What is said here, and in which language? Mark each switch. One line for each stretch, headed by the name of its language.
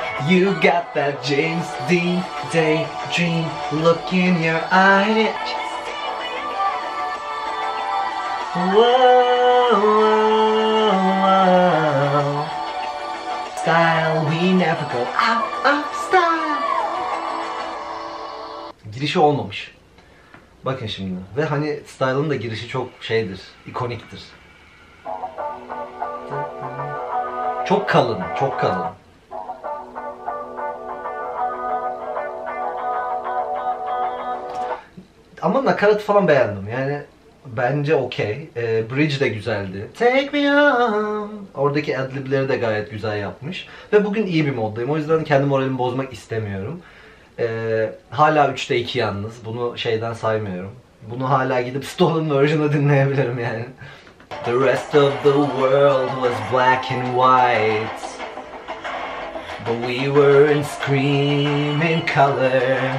English: You got that James Dean daydream look in your eye. Whoa, whoa, whoa. Style we never go out of style.
Turkish: Girişi olmamış. Bakın şimdi. Ve hani Style'ın da girişi çok şeydir, ikoniktir. Çok kalın, çok kalın. Ama nakaratı falan beğendim. Yani bence okey. Bridge de güzeldi.
English: Take me home.
Turkish: Oradaki adlibleri de gayet güzel yapmış. Ve bugün iyi bir moddayım. O yüzden kendi moralimi bozmak istemiyorum. Hala 3'te 2 yalnız. Bunu şeyden saymıyorum. Bunu hala gidip Stolen version'ı dinleyebilirim yani.
English: The rest of the world was black and white, but we were in screaming color.